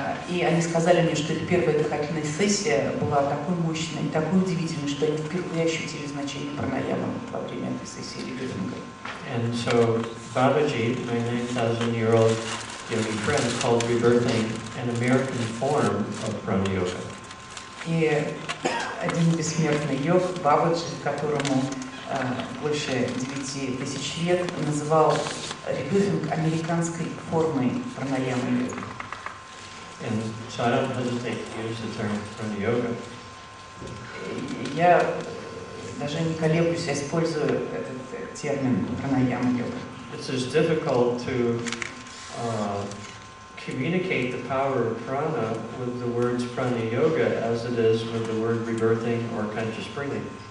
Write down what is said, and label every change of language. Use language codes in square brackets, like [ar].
[ru] И они сказали мне, что эта первая дыхательная сессия была такой мощной и такой удивительной, что они впервые ощутили значение пранаямы во время этой сессии Ребёфинга. [en] And so Babaji, my 9,000-year-old yogi friend, called rebirthing an American form of prana yoga. [ru] И один бессмертный йог, Бабаджи, которому больше 9000 лет, называл Ребёфинг американской формой пранаямы. [en] And so I don't hesitate to use the term prana yoga. [ru] Я даже не колеблюсь, я использую этот термин пранаяма йога. [en] It's as difficult to communicate the power of prana with the words prana yoga as it is with the word rebirthing or conscious breathing.